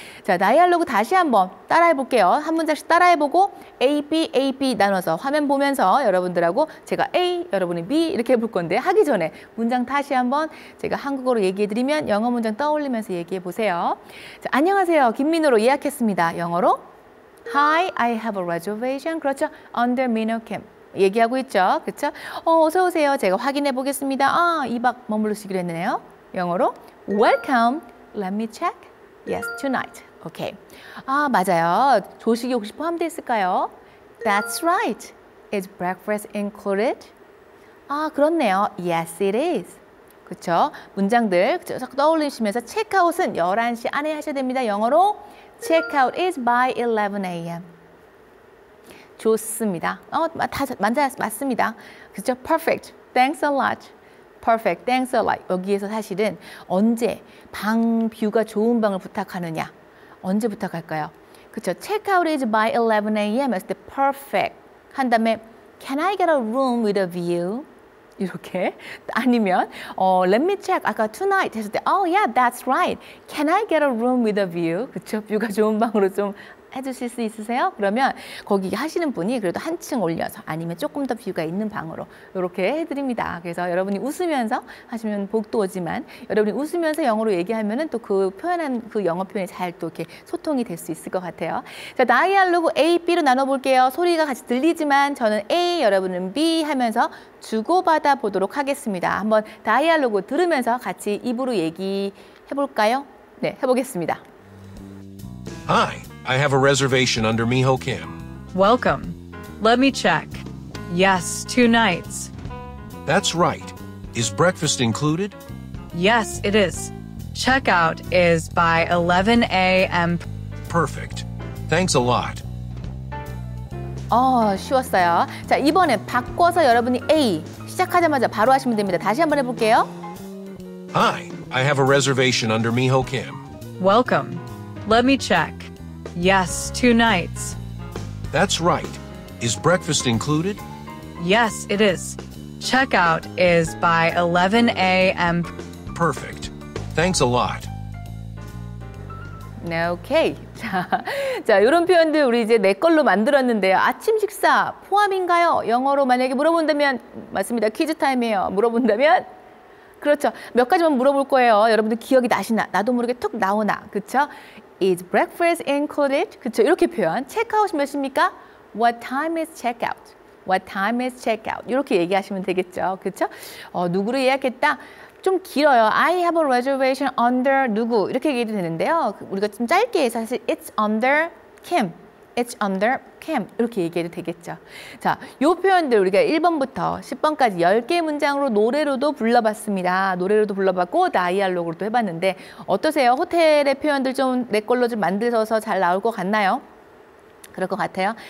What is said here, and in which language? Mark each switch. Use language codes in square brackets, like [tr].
[ko] 자, 다이알로그 다시 한번 따라해 볼게요. 한 문장씩 따라해보고 A, B 나눠서 화면 보면서 여러분들하고 제가 A, 여러분이 B 이렇게 해볼 건데 하기 전에 문장 다시 한번 제가 한국어로 얘기해드리면 영어 문장 떠올리면서 얘기해 보세요. 자, 안녕하세요. 김민호로 예약했습니다. 영어로 [en] Hi, I have a reservation. [ko] 그렇죠. [en] Under Minho Kim. [ko] 얘기하고 있죠. 그렇죠? 어서 오세요. 제가 확인해 보겠습니다. 2박 머무르시기로 했네요. 영어로 Welcome. [en] Let me check. Yes, tonight. [ko] 오케이. 맞아요. 조식이 혹시 포함되어 있을까요? [en] That's right. Is breakfast included? [ko] 그렇네요. [en] Yes, it is. [ko] 그쵸? 문장들 쫙 떠올리시면서 체크아웃은 11시 안에 하셔야 됩니다. 영어로 [en] Checkout is by 11 a.m. [ko] 좋습니다. 다 맞습니다. [en] 그죠? Perfect. Thanks a lot. Perfect. Thanks a lot. [ko] 여기에서 사실은 언제 방 뷰가 좋은 방을 부탁하느냐? 언제 부탁할까요? [en] 그쵸? Checkout is by 11 a.m. [ko] 했을 때 [en] perfect [ko] 한 다음에 [en] Can I get a room with a view? [ko] 이렇게 아니면 [en] Let me check. 아까 tonight [ko] 했을 때 [en] Oh yeah, that's right. Can I get a room with a view? [ko] 그쵸? 뷰가 좋은 방으로 좀 해주실 수 있으세요? 그러면 거기 하시는 분이 그래도 한층 올려서 아니면 조금 더 뷰가 있는 방으로 이렇게 해드립니다. 그래서 여러분이 웃으면서 하시면 복도 오지만 여러분이 웃으면서 영어로 얘기하면은 또 그 표현한 그 영어 표현이 잘 또 이렇게 소통이 될 수 있을 것 같아요. 자, 다이알로그 A, B로 나눠볼게요. 소리가 같이 들리지만 저는 A, 여러분은 B 하면서 주고받아 보도록 하겠습니다. 한번 다이알로그 들으면서 같이 입으로 얘기해볼까요? 네, 해보겠습니다. [en] Hi, I have a reservation under Miho Kim. Welcome. Let me check. Yes, 2 nights. That's right. Is breakfast included? Yes, it is. Checkout is by 11 a.m. Perfect. Thanks a lot. [ko] 쉬웠어요. 자, 이번엔 바꿔서 여러분이 A 시작하자마자 바로 하시면 됩니다. 다시 한번 해볼게요. [en] Hi, I have a reservation under Miho Kim. Welcome. Let me check. Yes, 2 nights. That's right. Is breakfast included? Yes, it is. Checkout is by 11 a.m. Perfect. Thanks a lot. [ko] 네, 오케이. 자, 이런 표현들 우리 이제 내 걸로 만들었는데요. 아침 식사 포함인가요? 영어로 만약에 물어본다면 맞습니다. 퀴즈 타임이에요. 물어본다면 그렇죠. 몇 가지만 물어볼 거예요. 여러분들 기억이 나시나? 나도 모르게 툭 나오나? 그렇죠? [en] Is breakfast included? [ko] 그렇죠. 이렇게 표현. 체크아웃이 몇 시입니까? [en] What time is checkout? What time is checkout? [ko] 이렇게 얘기하시면 되겠죠. 그렇죠? 누구를 예약했다? 좀 길어요. [en] I have a reservation under [ko] 누구 이렇게 얘기해도 되는데요. 우리가 좀 짧게 해서 사실 [en] it's under Kim. It's under Kim. [ko] 이렇게 얘기해도 되겠죠. 자, 요 표현들 우리가 1번부터 10번까지 10개의 문장으로 노래로도 불러봤습니다. 노래로도 불러봤고 다이알로그로도 해봤는데 어떠세요? 호텔의 표현들 좀 내 걸로 좀 만들어서 잘 나올 것 같나요? 그럴 것 같아요.